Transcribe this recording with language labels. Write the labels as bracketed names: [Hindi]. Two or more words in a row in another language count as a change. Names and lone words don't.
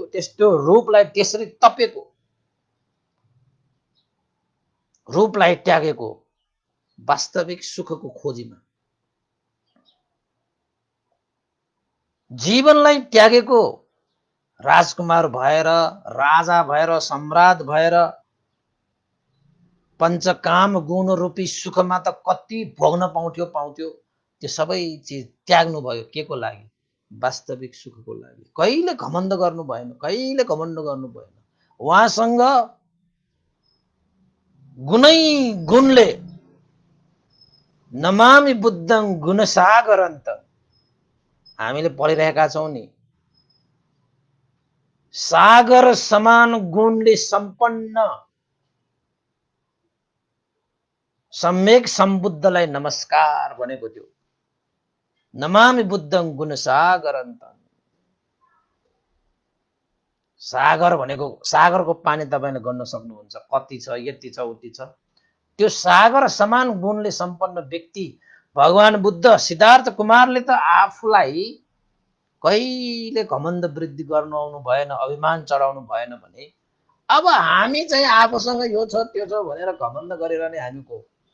[Nepali] त्यस्तो रूपलाई त्यसरी तपेको, रूपलाई त्यागेको वास्तविक सुखको खोजीमा, जीवनलाई त्यागेको राजकुमार भएर, राजा भएर, सम्राट भएर पञ्चकाम गुण रूपी सुखमा त कति भोग्न पाउँथ्यो। त्यो सबै चिज त्याग्नु भयो के को लागि? वास्तविक सुखको लागि। कहिले घमण्ड गर्नु भएन, कहिले घमण्ड गर्नु भएन। उहाँसँग गुणै गुणले [Pali] नमामि बुद्धं गुणसागरन्त [Nepali] हामीले पढिरहेका छौं नि। सागर समान गुणले सम्पन्न सम्यक सम्बुद्धलाई नमस्कार भनेको थियो। [Pali] नमामि बुद्धं गुणसागरन्तम्। [Nepali] सागर भनेको सागरको पानी तपाईले गर्न सक्नुहुन्छ, कति छ, यति छ, उति छ। त्यो सागर समान गुणले सम्पन्न व्यक्ति भगवान बुद्ध सिद्धार्थ कुमारले त आफूलाई कहिले घमण्ड वृद्धि गर्नु आउनु भएन, अभिमान चढाउनु भएन भने अब हामी चाहिँ आफूसँग यो छ त्यो छ भनेर घमण्ड गरेर नै हामी को?